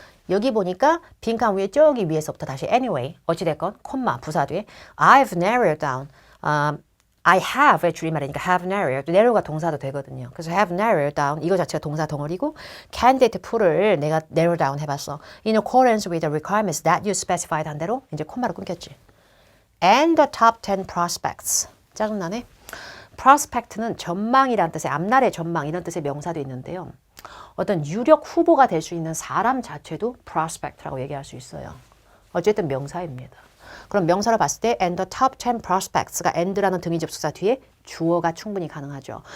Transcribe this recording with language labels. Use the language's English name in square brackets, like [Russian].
[Korean] 여기 보니까 빈칸 위에 저기 위에서부터 다시 anyway 어찌됐건 콤마 부사 뒤에 [English] I've narrowed down I have [Korean] 줄임말이니까 have narrowed narrow가 동사도 되거든요. 그래서 [English] have narrowed down [Korean] 이거 자체가 동사 덩어리고 candidate pool을 내가 narrow down 해봤어. [English] In accordance with the requirements that you specified [Korean] 한 대로 이제 콤마로 끊겼지. [English] And the top 10 prospects [Korean] 짜증나네. prospect는 전망이란 뜻의 앞날의 전망 이런 뜻의 명사도 있는데요. 어떤 유력 후보가 될 수 있는 사람 자체도 prospect라고 얘기할 수 있어요. 어쨌든 명사입니다. 그럼 명사로 봤을 때 [English] and the top 10 prospects [Korean] 가 and라는 등위 접속사 뒤에 주어가 충분히 가능하죠.